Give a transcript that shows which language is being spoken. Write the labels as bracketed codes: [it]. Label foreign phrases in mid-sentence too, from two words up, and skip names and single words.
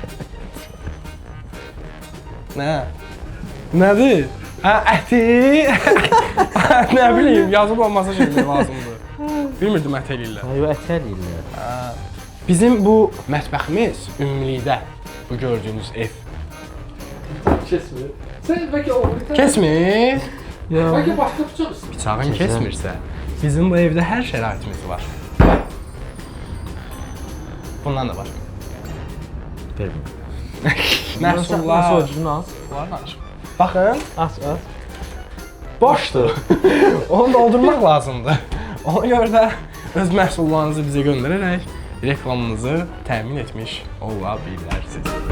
[az] Nə? Nədir? Hə, əti. Nə bilim, yazıb o masaj eləmək lazımdır. Bilmirdim ət eləyirlər. Hə, yox, ət eləyirlər. Bizim bu mətbəximiz ümumilikdə bu gördüyünüz ev. [tr] Kesme. Sen belki o bir tane. [az] Kesmir. [tr] Belki başka bıçak istiyorsun. [az] Bıçağın kesmirsə, bizim bu evdə hər şəraitimiz var. Bundan da var. Vermə. Məhsullar. Soğucunu az. Var. Baxın, Az. boşdur. Onu doldurmaq lazımdır. Ona görə də öz məhsullarınızı bizə göndərərək reklamınızı təmin etmiş ola bilərsiniz.